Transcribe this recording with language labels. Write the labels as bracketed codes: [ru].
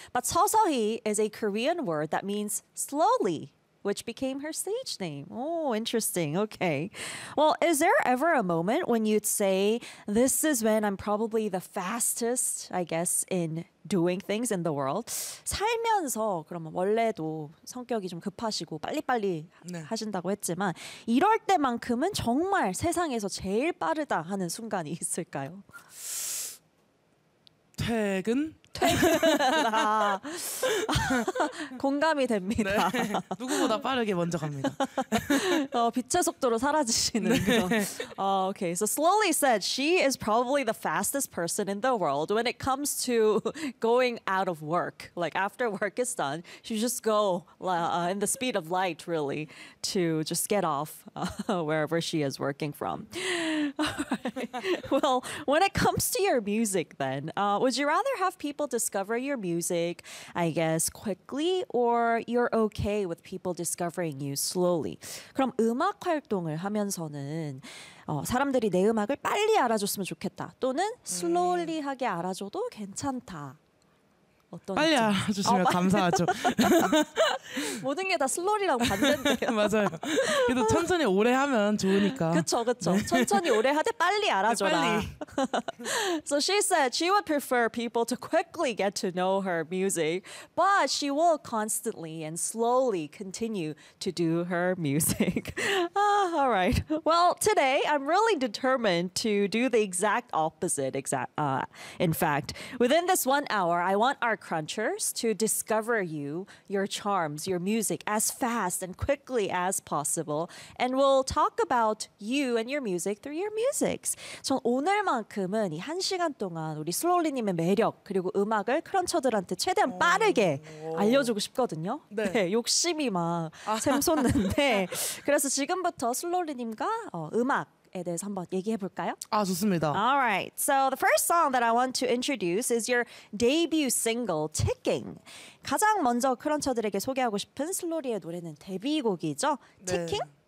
[en] But Seo-seo-hee is a Korean word that means slowly, which became her stage name. Oh, interesting. Okay. Well, is there ever a moment when you'd say, this is when I'm probably the fastest, I guess, in doing things in the world? [ko] 살면서 그러면 원래도 성격이 좀 급하시고 빨리빨리 네. 하신다고 했지만 이럴 때만큼은 정말 세상에서 제일 빠르다 하는 순간이 있을까요? 퇴근? 퇴근. 아, 공감이 됩니다. 네, 누구보다 빠르게 먼저 갑니다. 빛의 속도로 사라지시는 네. 그런. [en] Okay, so slowly said she is probably the fastest person in the world when it comes to going out of work. Like after work is done, she just go in the speed of light, really, to just get off wherever she is working from. Right. Well, when it comes to your music, then would you rather have people discover your music, I guess, quickly, or you're okay with people discovering you slowly? [ko] 그럼 음악 활동을 하면서는 사람들이 내 음악을 빨리 알아줬으면 좋겠다. 또는 slowly 하게 알아줘도 괜찮다. 어떤 빨리 알아주시면 감사하죠. 모든 게 다 슬로리랑 반대인데요. 맞아요. 그래도 천천히 오래 하면 좋으니까. 그렇죠, 그렇죠. 네. 천천히 오래 하되 빨리 알아줘라. 네, 빨리. [en] So she said she would prefer people to quickly get to know her music, but she will constantly and slowly continue to do her music. All right. Well, today I'm really determined to do the exact opposite. In fact, within this 1 hour, I want our crunchers to discover you, your charms, your music as fast and quickly as possible. And we'll talk about you and your music through your musics. [ko] 전 오늘만큼은 이 한 시간 동안 우리 슬로리님의 매력 그리고 음악을 크런처들한테 최대한 빠르게 알려주고 싶거든요. 네. 네, 욕심이 막 샘솟는데 그래서 지금부터 슬로리님과 음악 [en] Alright, so the first song that I want to introduce is your debut single, Ticking. [ko] 가장 먼저 크런처들에게 소개하고 싶은 슬로리의 노래는 데뷔곡이죠, Ticking?